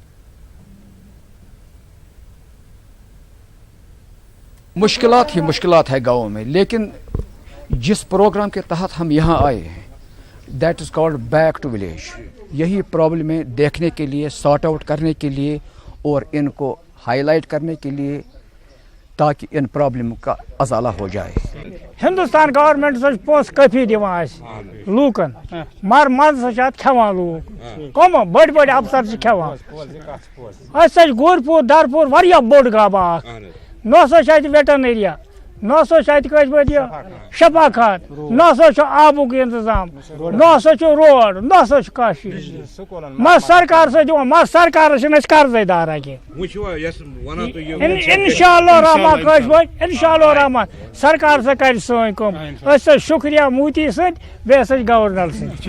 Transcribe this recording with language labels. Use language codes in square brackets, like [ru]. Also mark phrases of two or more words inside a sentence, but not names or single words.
[ur] مشکلات ہی مشکلات ہے گاؤں میں, لیکن جس پروگرام کے تحت ہم یہاں آئے ہیں [en] that is called back to village, [ur] یہی پرابلمیں دیکھنے کے لیے, [en] sort out [ur] کرنے کے لیے اور ان کو [en] high light [ur] کرنے کے لیے تاکہ ان پرابلم کا ازالہ ہو جائے. [ks] ہندوستان گورنمنٹ سا پونس کفی دِوان لوکن مگر مزٕ سا کھٮ۪وان لوٗکھ کم بٔڑۍ بٔڑۍ افسر چھِ کھٮ۪وان اَسہِ سا چھِ گورپوٗر درپوٗر واریاہ بوٚڑ گابہٕ اکھ نہ ہسا چھِ اَتہِ ویٹرنٔریا نہ ہسا چھِ اَتہِ کٲشِر پٲٹھۍ یہِ شفا خان نہ ہسا چھُ آبُک انتظام نہ ہسا چھُ روڈ نہ ہسا چھُ کانٛہہ چیٖز مگر سرکار سا دِوان مگر سرکارس چھِنہٕ أسۍ قرضے دارا کینٛہہ [ar] انشاء اللہ [ks] رحمان کٲشِر پٲٹھۍ [ar] انشاء اللہ [ks] رحمان سرکار ہسا کرِ سٲنۍ کٲم أسۍ ہسا شُکریہ موٗتی سٕنٛدۍ بیٚیہِ ہسا چھِ گورنر سٕنٛدۍ